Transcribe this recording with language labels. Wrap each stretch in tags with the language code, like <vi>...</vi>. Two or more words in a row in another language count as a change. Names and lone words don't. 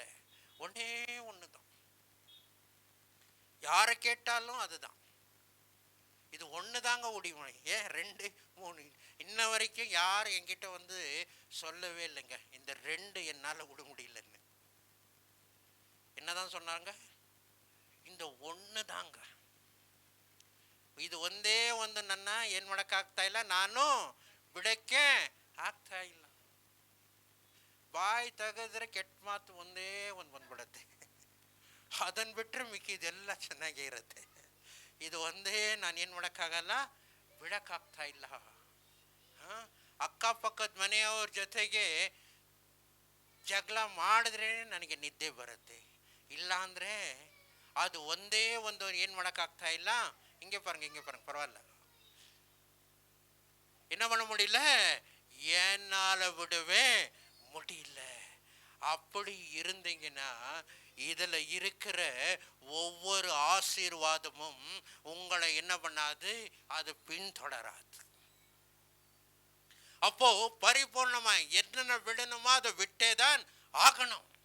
<ta>ஒன்னே ஒன்று தான், யாரை கேட்டாலும் அதுதான். இது ஒன்று தாங்க முடியும். ஏன் 2, 3 இன்ன வரைக்கும் யாரும் என்கிட்ட சொல்லவே இல்லைங்க, இந்த 2 என்னால் விட முடியலன்னு. என்னதான் சொன்னாங்க? இந்த ஒன்று தாங்க.</ta> <kn>ಇದು ಒಂದೇ ಒಂದು ನನ್ನ ಏನು ಮಾಡೋಕ್ಕಾಗ್ತಾ ಇಲ್ಲ, ನಾನು ಬಿಡಕ್ಕೆ ಆಗ್ತಾ ಇಲ್ಲ. ಬಾಯಿ ತೆಗೆದ್ರೆ ಕೆಟ್ಟ ಮಾತು ಒಂದೇ ಒಂದು ಬಂದ್ಬಿಡತ್ತೆ, ಅದನ್ನು ಬಿಟ್ಟರೆ ಮಿಕ್ಕಿದೆಲ್ಲ ಚೆನ್ನಾಗೇ ಇರುತ್ತೆ. ಇದು ಒಂದೇ ನಾನು ಏನು ಮಾಡೋಕ್ಕಾಗಲ್ಲ, ಬಿಡೋಕ್ಕಾಗ್ತಾ ಇಲ್ಲ. ಅಕ್ಕಪಕ್ಕದ ಮನೆಯವ್ರ ಜೊತೆಗೆ ಜಗಳ ಮಾಡಿದ್ರೆ ನನಗೆ ನಿದ್ದೆ ಬರುತ್ತೆ, ಇಲ್ಲ ಅಂದರೆ ಅದು ಒಂದೇ ಒಂದು ಏನು ಮಾಡೋಕ್ಕಾಗ್ತಾ ಇಲ್ಲ. ಹಿಂಗೆ ಪಾರಂಗ ಪರವಾಗಿಲ್ಲ,</kn> <ta>என்ன பண்ண முடியல, என்னால விடவே முடியல. அப்படி இருந்தீங்கன்னா இதுல இருக்கிற ஒவ்வொரு ஆசீர்வாதமும் உங்களை என்ன பண்ணாது, அது பின்தொடராது. அப்போ பரிபூர்ணமா என்னென்ன விடணுமோ அதை விட்டேதான் ஆகணும்.</ta>